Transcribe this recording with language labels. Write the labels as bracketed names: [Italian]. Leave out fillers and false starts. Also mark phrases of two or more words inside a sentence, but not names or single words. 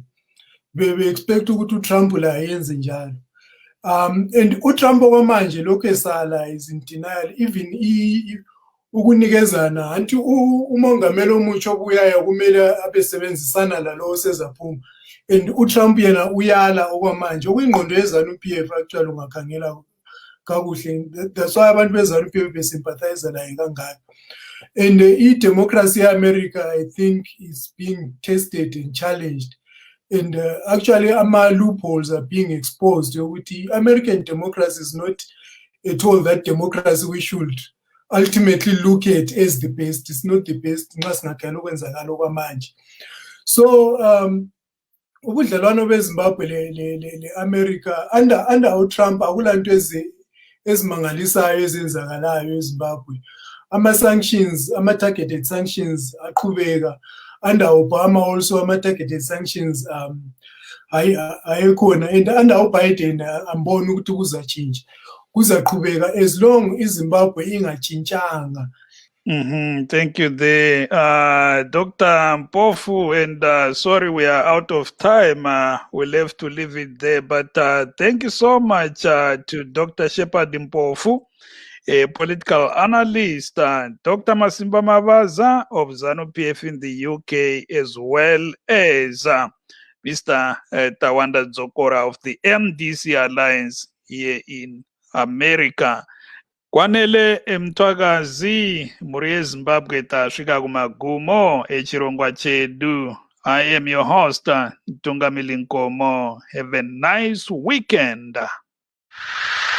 [North Ndebele] Be-expect ukuthi uTrump la ayenze njalo. And uTrump okwamanje lokhu esala [English] is in denial, [North Ndebele] even ukunikezana anti umongameli omutsha obuyayo kumele abesebenzisana lalo osezaphuma. And uTrump yena uyala okwamanje okuyingqondo yeZANU-PF actually ungakhangela kakuhle. [English] That's why [North Ndebele] abantu beZANU-PF besympathize laye kangaka. [English] And i-democracy ye-America, I think, is being tested and challenged. And actually, loopholes are being exposed. American democracy is not at all that democracy we should ultimately look at as the best. It's not the best. [North Ndebele] So ubudlelwano beZimbabwe le-America under uTrump akulanto ezimangalisayo ezenzakalayo eZimbabwe. Ama-sanctions, ama-targeted sanctions aqhubeka. [English] Under Obama also [North Ndebele] ama-targeted sanctions ayekhona, and under uBiden amboni ukuthi kuzatshintsha, kuzaqhubeka [English] as long [North Ndebele] iZimbabwe ingatshintshanga. [English] Thank you there, Dr. Mpofu, and sorry we are out of time. We'll have to leave it there, but thank you so much to Dr. Shepard Mpofu, a political analyst, Dr. Masimba Mavaza of ZANU-PF in the UK, as well as Mr. Tawanda Dzokora of the MDC Alliance here in America. [Shona] Kwanele Mtwakazi muri eZimbabwe tasvika kumagumo echirongwa chedu. [English] I am your host, Tungamili Nkomo. Have a nice weekend.